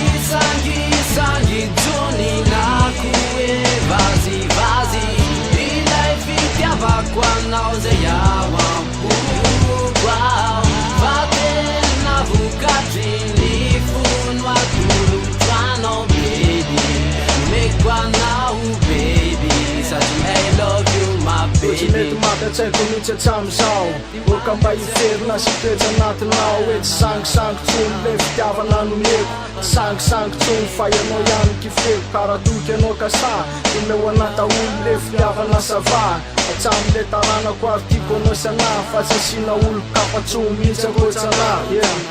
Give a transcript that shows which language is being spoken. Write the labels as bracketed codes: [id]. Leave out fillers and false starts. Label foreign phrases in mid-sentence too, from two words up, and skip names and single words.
[mg] Sangisangy tsony na koe vazivazy Ilay fitiavako anao zay ao ampoako ao Fa tena vokatry ny fono atolotro anao baby Omeko anao baby Sady [en] I love you my [mg] Tsy mety baby mampy-atsaiko mihitsy hatramizao Oka mba hiferina sy toetra anatinao Hoe tsy sangisangy tsony le fitiavana nomeko Sangisangy tsony fa ianao ihany kifeko Karatoky ianao kasa Omeo anataholo le fitiavana sava Hatramy le taranako ary tiako anao sana Fa tsy asina olo kapatsony mihitsy akoatsana